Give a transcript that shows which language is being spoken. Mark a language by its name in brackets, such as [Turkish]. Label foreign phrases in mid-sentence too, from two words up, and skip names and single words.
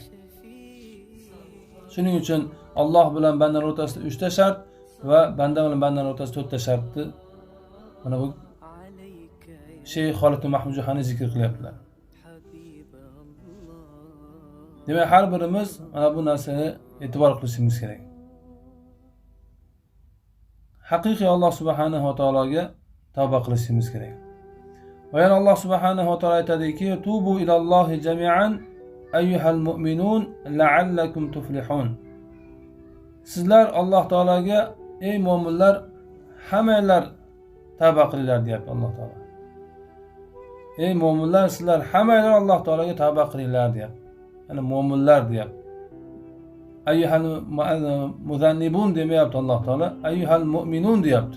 [Uzbek] Shuning uchun Alloh bilan bandaning o'rtasida 3 ta shart va banda bilan bandaning o'rtasida 4 ta shartni mana bu Sheyx Xolid Mahmud Juhani zikr qilyaptilar. Demak, har birimiz mana bu narsani e'tibor qilishimiz kerak. Haqiqiy Alloh subhanahu va taologa tavba qilishimiz kerak. Va yana Alloh subhanahu va taolo aytadiki, [Arabic] توبوا إلى الله جميعا أيها المؤمنون لعلكم تفلحون. [Uzbek] Sizlar Alloh taologa ey mu'minlar hammanglar tavba qilinglar deyapti Alloh taolo. Ey mu'minlar, sizlar hammanglar Alloh taologa tavba qilinglar deyapti. Ya'ni mu'minlar deyapti. [Arabic] أيها المذنبون [Uzbek] demayapti Alloh taolo, [Arabic] أيها المؤمنون [Uzbek] deyapti.